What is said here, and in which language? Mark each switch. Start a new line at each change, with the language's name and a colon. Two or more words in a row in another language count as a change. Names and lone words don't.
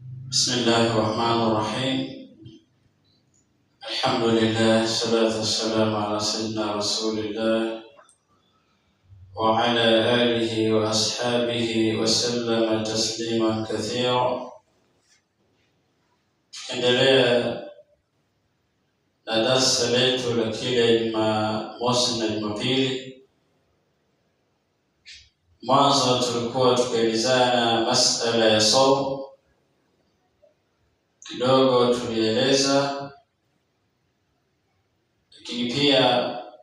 Arabic: بسم الله الرحمن الرحيم. الحمد لله والصلاة والسلام على سيدنا رسول الله وعلى آله وأصحابه وسلم تسليما كثيرا.
Swahili: Endelea na darasa letu la kila Jumamosi na Jumapili. Mwanzo tulikuwa tukielezana masala ya saumu, kidogo tulieleza, lakini pia